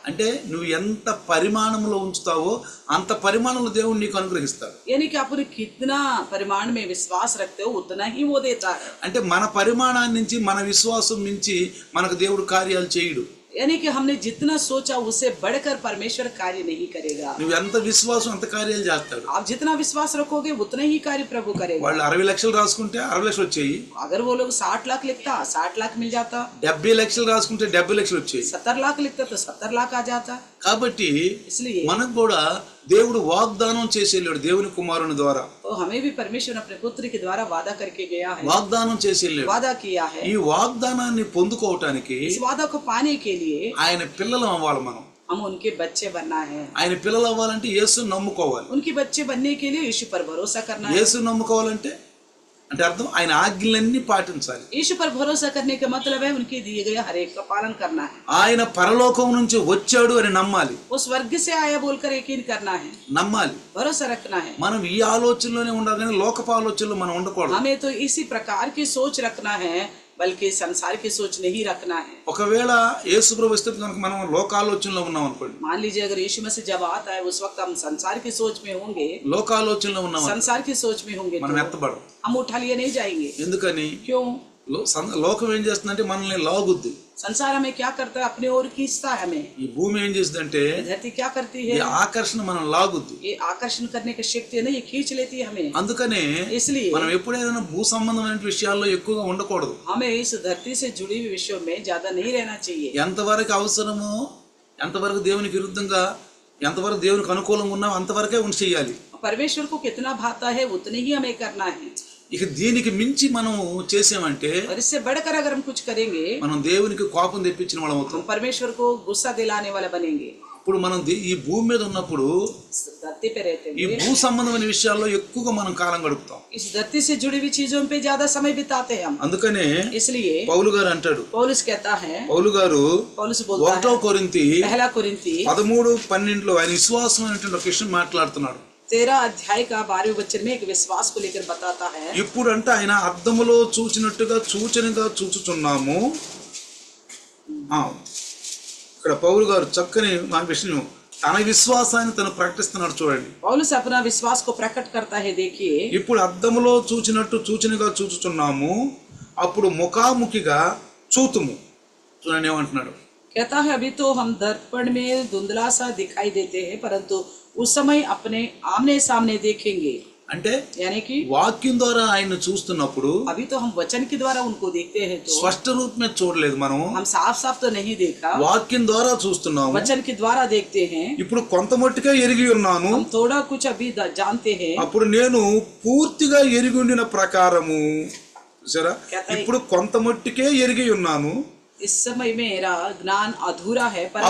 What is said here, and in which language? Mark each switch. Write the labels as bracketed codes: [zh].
[te] అంటే నువ్వు ఎంత పరిమాణంలో ఉంచుతావో అంత పరిమాణంలో దేవుడు నీకు అనుగ్రహిస్తాడు. [hi] यानी कि आप उन्हें कितना परिमाण में विश्वास रखते हो उतना ही वो देता है। [te] అంటే మన పరిమాణాన్ని నుంచి మన విశ్వాసం నుంచి మనకు దేవుడు కార్యాలు చేయడు. [hi] यानी कि हमने जितना सोचा उससे बढ़कर परमेश्वर कार्य नहीं करेगा। [te] నువ్వు ఎంత విశ్వాసం అంత కార్యాలు చేస్తాడు. [hi] आप जितना विश्वास रखोगे उतना ही कार्य प्रभु करेगा। [te] వాళ్ళు 60 లక్షలు రాసుకుంటే 60 లక్షలు వచ్చాయి, [hi] अगर वो लोग 60 लाख लिखता 60 लाख मिल जाता, [te] 70 లక్షలు రాసుకుంటే 70 లక్షలు వచ్చాయి. [hi] 70 लाख लिखता तो 70 लाख आ जाता। [te] కాబట్టి [hi] इसलिए [te] మనకు కూడా దేవుడు వాగ్దానం చేసేళ్ళాడు దేవుని కుమారుని ద్వారా, [hi] तो हमें भी परमेश्वर अपने पुत्र के द्वारा वादा करके गया है, [te] వాగ్దానం చేసేళ్ళాడు. [hi] वादा किया है। [te] ఈ వాగ్దానాన్ని పొందుకోవటానికి [hi] इस वादा को पाने के लिए [te] ఆయన పిల్లలం అవ్వాలి. మనం [hi] हम उनके बच्चे बनना है। [te] ఆయన పిల్లలు అవ్వాలంటే యేసుని నమ్ముకోవాలి. [hi] उनके बच्चे बनने के लिए यीशु पर भरोसा करना है। [te] యేసుని నమ్ముకోవాలంటే అంటే అర్థం ఆయన ఆజ్ఞలన్నీ పాటించాలి. [hi] यीशु पर भरोसा करने का मतलब है उनके दिए गए हर एक का पालन करना है। [te] ఆయన పరలోకం నుంచి వచ్చాడు అని నమ్మాలి, [hi] वो स्वर्ग से आया बोलकर यकीन करना है, [te] నమ్మాలి. [hi] भरोसा रखना है। [te] మనం ఈ ఆలోచనలోనే ఉండాలి కానీ లోకపు ఆలోచనలో మనం ఉండకూడదు. [hi] हमें तो इसी प्रकार की सोच रखना है, बल्कि संसार की सोच नहीं रखना है। [te] ఒకవేళ యేసు ప్రభు వస్తే కనుక మనం లోకాలోచనలో ఉన్నాం అనుకోండి, [hi] मान लीजिए अगर यीशु मसीह जब आता है उस वक्त हम संसार की सोच में होंगे, [te] లోకాలోచనలో ఉన్నాం అనుకోండి, [hi] संसार की सोच में होंगे [te] మనం [hi] तो [te] ఎత్తబడం. [hi] हम उठा लिए नहीं जाएंगे। [te] ఎందుకని [hi] क्यों? [te] లోకం ఏం చేస్తుందంటే మనల్ని లాగుద్ది. [hi] संसार हमें क्या करता है, अपने ओर खींचता है हमें। [te] ఈ భూమి ఏం చేస్తుందంటే [hi] धरती क्या करती [te] ఈ [hi] है, [te] ఆకర్షణ మనం లాగుద్ది. [hi] ये आकर्षण करने की शक्ति है ना, ये खींच लेती है हमें। [te] అందుకనే [hi] इसलिए [te] మనం ఎప్పుడైనా భూ సంబంధమైన విషయాల్లో ఎక్కువగా ఉండకూడదు. [hi] हमें इस धरती से जुड़ी हुई विषयों में ज्यादा नहीं रहना चाहिए। [te] ఎంతవరకు అవసరమో, ఎంతవరకు దేవునికి విరుద్ధంగా, ఎంతవరకు దేవునికి అనుకూలంగా ఉన్నామో అంతవరకే ఉండి చేయాలి. [hi] परमेश्वर को कितना भाता है उतने ही हमें करना है। [te] ఇక దీనికి మించి మనం చేసామంటే [hi] और इससे बढ़कर अगर हम कुछ करेंगे [te] మనం దేవునికి కోపం తెప్పించిన వాళ్ళం అవుతాం. [hi] हम परमेश्वर को गुस्सा दिलाने वाले बनेंगे। [te] ఇప్పుడు మనం ఈ భూమి మీద ఉన్నప్పుడు [hi] धरती पे रहते [te] ఈ [hi] हुए [te] భూ సంబంధమైన విషయాల్లో ఎక్కువగా మనం కాలం గడుపుతాం. [hi] इस धरती से जुड़ी हुई चीजों पे ज्यादा समय बिताते हैं हम। [te] అందుకనే [hi] इसलिए [te] పౌలు గారు అంటాడు, [hi] पौलुस कहता है, [te] పౌలు గారు [hi] पौलुस बोलता [te] 1 [hi] है [te] కొరింథీ [hi] पहला कुरिन्ती [te] 13:12 ఆయన విశ్వాసం అనేటువంటి ఒక విషయం మాట్లాడుతున్నాడు. [hi] 13 अध्याय का 12वें वचन में एक विश्वास को लेकर बताता है। [te] ఇప్పుడు అంటే ఆయన అద్దములో చూచినట్టుగా సూచనగా చూచుచున్నాము. ఇక్కడ పౌలు గారు చక్కని మా విషయం తన విశ్వాసాన్ని తను ప్రకటిస్తున్నాడు చూడండి. [hi] पौलुस अपना विश्वास को प्रकट करता है। देखिए, [te] ఇప్పుడు అద్దములో చూచినట్టు సూచనగా చూచుచున్నాము, అప్పుడు ముఖాముఖిగా చూతుము. చూడండి ఏమంటున్నాడు, [hi] कहता है अभी तो हम दर्पण में धुंधला सा दिखाई देते हैं, परंतु उस समय अपने आमने सामने देखेंगे। [te] అంటే [hi] यानी कि [te] వాక్యం ద్వారా ఆయన చూస్తున్నప్పుడు [hi] अभी तो हम वचन के द्वारा उनको देखते हैं, तो [te] స్పష్ట రూపమే చూడలేదు మనం, [hi] हम साफ साफ तो नहीं देखा, [te] వాక్యం ద్వారా చూస్తున్నాము. [hi] वचन के द्वारा देखते हैं. [te] ఇప్పుడు కొంత మట్టుకే ఎరిగి ఉన్నాను, [hi] हम थोड़ा कुछ अभी जानते हैं. [te] అప్పుడు నేను పూర్తిగా ఎరిగి ఉండిన ప్రకారము సరే ఇప్పుడు కొంత మట్టుకే ఎరిగి ఉన్నాను. [hi] इस समय मेरा ज्ञान अधूरा है, परंतु